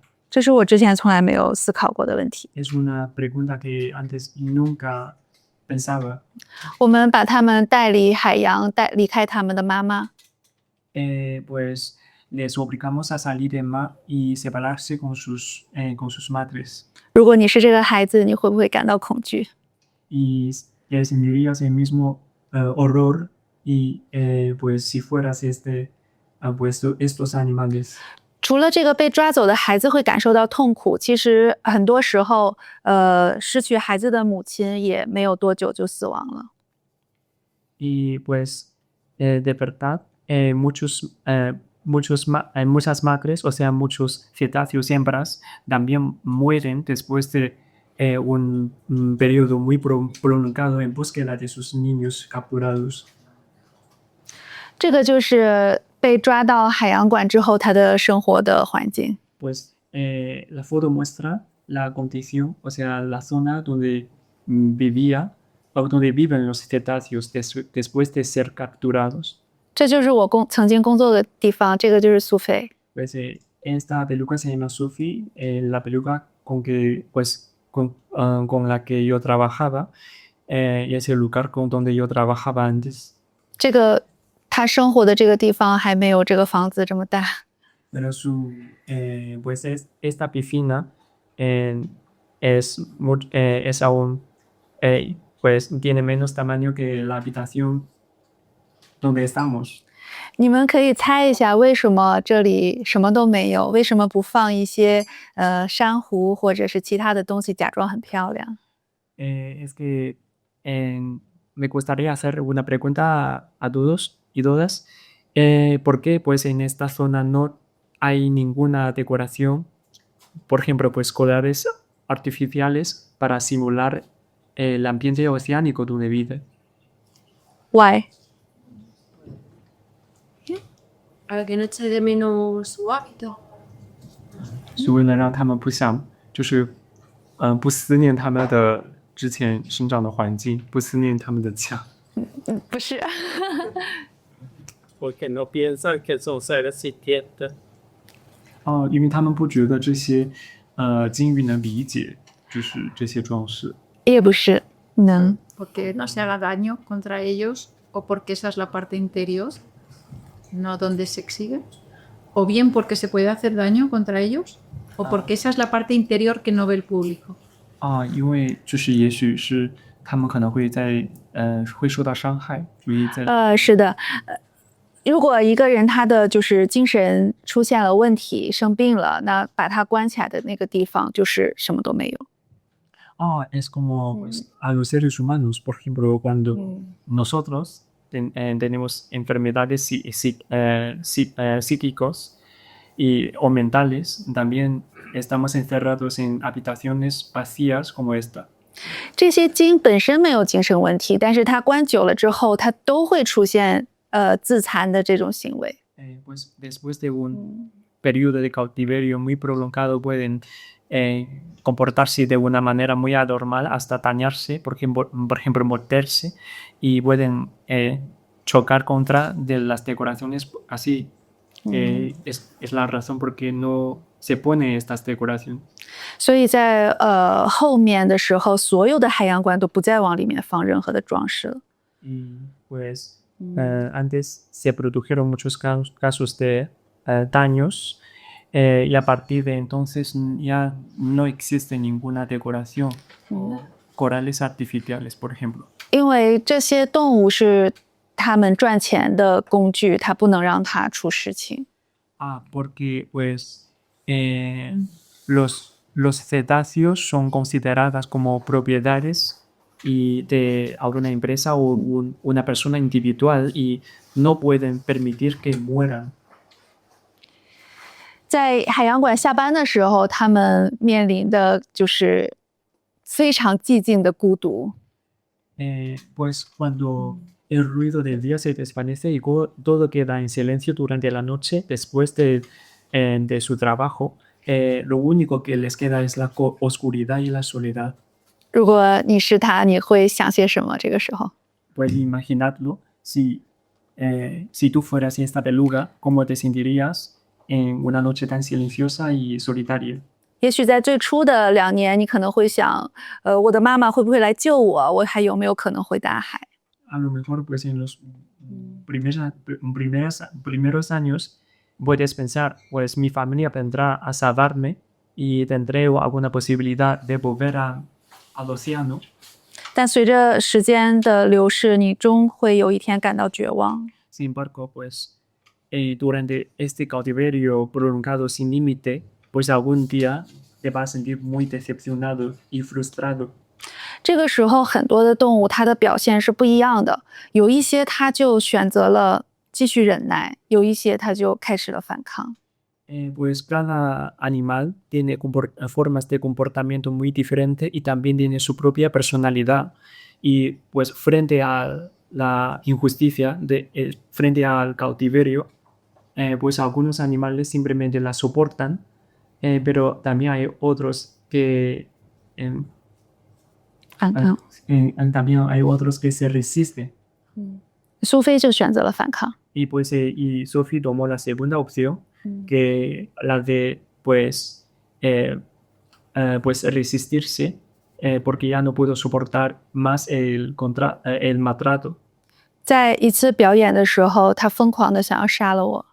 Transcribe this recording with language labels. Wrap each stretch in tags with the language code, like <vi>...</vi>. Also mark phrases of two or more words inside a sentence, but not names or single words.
<zh>这是我之前从来没有思考过的问题。</zh> <es>Es una pregunta que antes nunca pensaba.</es> <zh>我们把他们带离海洋，离开他们的妈妈。</zh> <es>Pues les obligamos a salir del mar y separarse con sus madres.</es> <zh>如果你是这个孩子，你会不会感到恐惧？</zh> <es>Y sentirías el mismo horror y pues si fueras pues estos animales.</es> <zh>除了这个被抓走的孩子会感受到痛苦，其实很多时候，失去孩子的母亲也没有多久就死亡了。</zh> <es>Y pues de verdad muchas madres, o sea muchos cetáceos hembras también mueren después de un periodo muy prolongado en búsqueda de sus niños capturados.</es> <zh>这个就是被抓到海洋馆之后他的生活的环境。</zh> <es>Pues la foto muestra la condición, o sea, la zona donde vivía o donde viven los cetáceos después de ser capturados.</es> <zh>这就是我曾经工作的地方，这个就是苏菲。</zh> <es>Pues esta peluca se llama Sophie, la peluca con la que yo trabajaba y es el lugar donde yo trabajaba antes.</es> <zh>这个他生活的这个地方还没有这个房子这么大。</zh> <es>Pero pues esta piscina es aún pues tiene menos tamaño que la habitación donde estamos.</es> <zh>你们可以猜一下，为什么这里什么都没有？为什么不放一些珊瑚或者是其他的东西，假装很漂亮？</zh> <es>Es que me gustaría hacer una pregunta a todos y todas. ¿Por qué pues en esta zona no hay ninguna decoración? Por ejemplo, pues colores artificiales para simular el ambiente oceánico donde vive. Why？ para que no eche de menos su hábito.</es> <zh>是为了让他们不想，就是不思念他们的之前生长的环境，不思念他们的家。不是。</zh> <es>Porque no piensan que son seres sintientes.</es> <zh>因为他们不觉得这些鲸鱼能理解，就是这些装饰。也不是，能。</zh> <es>Porque no se haga daño contra ellos o porque esa es la parte interior, no donde se exhibe, o bien porque se puede hacer daño contra ellos, o porque esa es la parte interior que no ve el público.</es> <zh>因为就是也许是他们可能会会受到伤害，所以是的。如果一个人他的就是精神出现了问题，生病了，那把他关起来的那个地方就是什么都没有。</zh> <es>Es como pues, a los seres humanos, por ejemplo, cuando nosotros tenemos enfermedades psíquicos o mentales, también estamos encerrados en habitaciones vacías como esta.</es> <zh>这些鲸本身没有精神问题，但是它关久了之后，它都会出现自残的这种行为。</zh> <es>Pues después de un periodo de cautiverio muy prolongado pueden comportarse de una manera muy anormal hasta dañarse, por ejemplo morderse, y pueden chocar contra de las decoraciones así. Es la razón por qué no se pone estas decoraciones.</es> <zh>所以在后面的时候，所有的海洋馆都不再往里面放任何的装饰了。</zh> <es>Y pues antes se produjeron muchos casos de daños y a partir de entonces ya no existe ninguna decoración o corales artificiales, por ejemplo.</es> <zh>因为这些动物是他们赚钱的工具，它不能让它出事情。</zh> <es>Porque pues los cetáceos son consideradas como propiedades y de alguna empresa o una persona individual y no pueden permitir que mueran.</es> <zh>在海洋馆下班的时候，他们面临的就是非常寂静的孤独。</zh> <es>Pues cuando el ruido del día se desvanece y todo queda en silencio durante la noche después de su trabajo, lo único que les queda es la oscuridad y la soledad.</es> <zh>如果你是他，你会想些什么？这个时候</zh> <es>Pues imaginadlo, si tú fueras esta beluga, ¿cómo te sentirías en una noche tan silenciosa y solitaria?</es> <zh>也许在最初的2年，你可能会想，我的妈妈会不会来救我？我还有没有可能回大海？</zh> <es>A lo mejor, pues en los primeros años puedes pensar, pues mi familia vendrá a salvarme y tendré alguna posibilidad de volver al océano.</es> <zh>但随着时间的流逝，你终会有一天感到绝望。</zh> <es>Sin embargo, pues durante este cautiverio prolongado sin límite, pues algún día te vas a sentir muy decepcionado y frustrado.</es> <zh>这个时候，很多的动物它的表现是不一样的，有一些它就选择了继续忍耐，有一些它就开始了反抗。</zh> <es>Pues cada animal tiene formas de comportamiento muy diferentes y también tiene su propia personalidad. Y pues frente a la injusticia, frente al cautiverio, pues algunos animales simplemente la soportan, pero también hay otros que... también hay otros que se resisten.</es> <zh>苏菲就选择了反抗。</zh> <es>Y pues y Sophie tomó la segunda opción, que la de pues resistirse porque ya no pudo soportar más el maltrato.</es> <zh>在一次表演的时候，他疯狂的想要杀了我。</zh>